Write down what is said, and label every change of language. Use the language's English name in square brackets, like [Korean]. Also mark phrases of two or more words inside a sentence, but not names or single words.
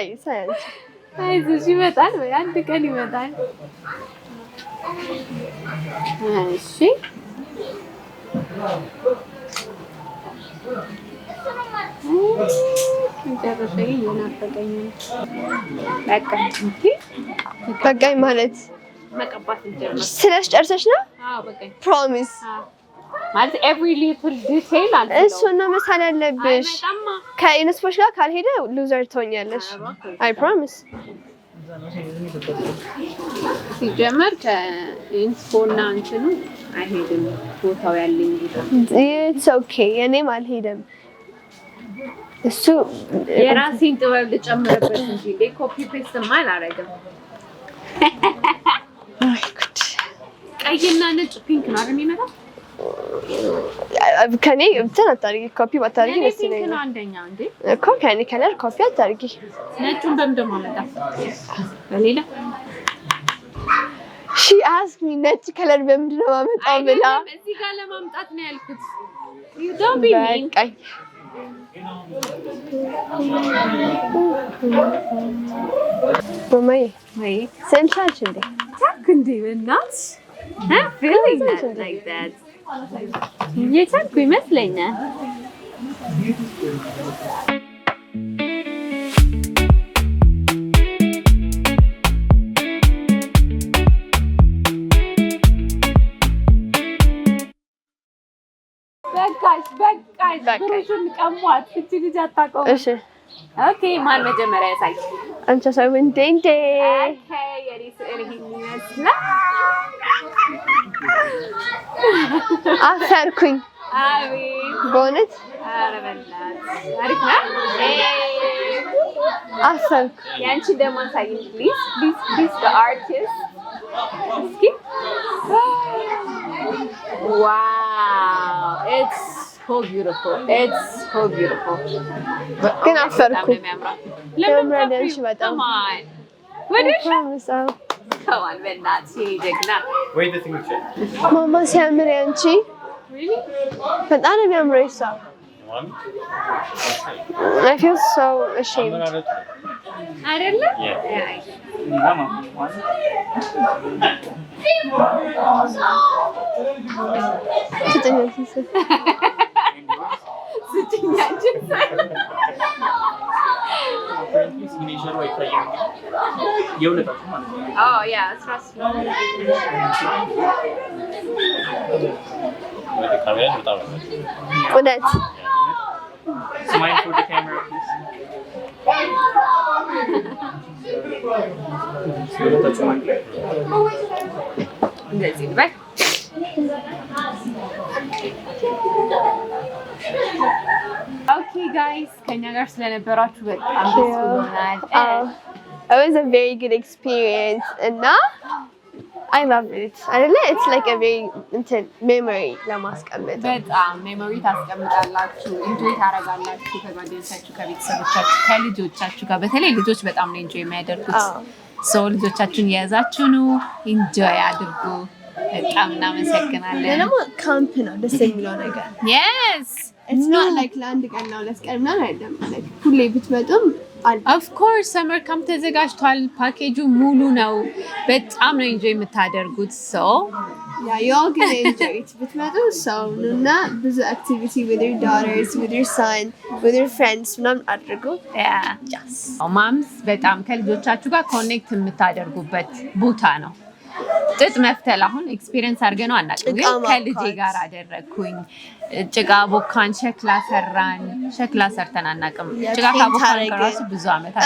[Amharic] አይዞሽ ይመጣል ወይ አንድ ቀን ይመጣል እሺ እንጨርሰኝ የናፈቀኝ በቃኝ ማለት መቀባት እንጀምር ስለሽ ጨርሰሽ ነው አዎ በቃኝ ፕሮሚስ ማለት [English] every little detail [Amharic] አለ እሱ ነው መሳል ያለብሽ ከኢንስፖች ጋር ካልሄደ ሉዘር ትሆኛለሽ [English] I promise [Amharic] ሲጀመር ከኢንስፖና እንትኑ አይሄድም ቦታው ያለኝ [English] it's okay [Amharic] እኔም አልሄድም እሱ የራሴን ጥበብ ልጨምርበት እንጂ ኮፒ ፔስት ማል አረጋም አይ ጉድ ቀይና ነጭ ፒንክ ነው አይደል የሚመጣው ከኔ እንትን አታርጊ ኮፒ ባታርጊ ደስ ፒንክ ነው ይለኛል አንደኛ እንዴ እኮ ከኔ ከለር ኮፒ አታርጊ ነጩን በምን ደሞ አመጣ በሌላ [English] she asked me [Amharic] ነጭ ከለር በምንድን ነው ማመጣው ብላ እዚህ ጋር ለማምጣት ነው ያልኩት። [English] you don't be mean [Amharic] በቃኝ ማማዬ ወይ ሰንቻች እንዴ ታክ እንዴ በእናትሽ [English] I'm feeling that like that [Amharic] እየቻልኩ ይመስለኛል በቃሽ ብሩሽን ቀሟት እቺ ልጅ አታውቀውም እሺ ኦኬ ማን መጀመሪያ ያሳይ አንቺ ሰው እንዴ ኦኬ የኔ ስዕል ይሄን ይመስላል አፈርኩኝ አቤት በእውነት ኧረ በእናትሽ አሪፍ ነው አፈርኩ ያንቺ ደግሞ አሳይኝ ፕሊዝ [English] the artist እስኪ wow it's so beautiful [Amharic] ግን አፈርኩ ለምን ያምራል በጣም ወደሽ ምሳው ከዋል በእናትሽ ጀግና [English] Wait the signature. [Amharic] ማማ ሲያምር ያንቺ በጣም ነው የሚያምረው እሷ [English] One. I feel so ashamed [Amharic] አይደለ [English] Mama, one. Apparently, signature Wi-Fi [Amharic] የሁለታችሁ ማለት ነው። [English] oh yeah it's trust Wait the camera [Amharic] በጣም ነው እውነት [English] Smile for the camera, please. [Amharic] የሁለታችሁ ማለት ነው። እንደዚህ ልበል [English] okay guys [Amharic] ከኛ ጋር ስለነበራችሁ በጣም ደስ ብሎናል [English] it was a very good experience እና I love it አይደለ it's like a very memory ለማስቀመጥ [Amharic] በጣም ሜሞሪ ታስቀምጣላችሁ ኢንጆይ ታረጋላችሁ ከጓደኞቻችሁ ከቤተሰቦቻችሁ ከልጆቻችሁ ጋር በተለይ ልጆች በጣም ነው ኢንጆይ የሚያደርጉት ሶ ልጆቻችሁን የያዛችሁ ነው ኢንጆይ አድርጉ በጣም እናመሰግናለን ደግሞ ካምፕ ነው ደስ የሚለው ነገር [English] yes it's not like [Amharic] ለአንድ ቀን ነው ለስ ቀን ምናምን አይደለም ማለት ሁሌ ብትመጡም [English] of course summer camp [Amharic] ተዘጋጅቷል ፓኬጁ ሙሉ ነው በጣም ነው ኢንጆይ የምታደርጉት ሶ [English] you all can enjoy it [Amharic] ብትመጡ ሰው እና ብዙ [English] activity with your daughters with your son with your friends [Amharic] ምናምን አድርጉ ማምስ በጣም ከልጆቻችሁ ጋር ኮኔክት የምታደርጉበት ቦታ ነው ጥጥ መፍተል አሁን ኤክስፒሪየንስ አድርገን ነው አናውቅም ግን ከልጄ ጋር አደረግኩኝ ጭቃ ቦካን ሸክላ ሰራን ሸክላ ሰርተን አናውቅም ጭቃ ካቦካን ከራሱ ብዙ አመታችን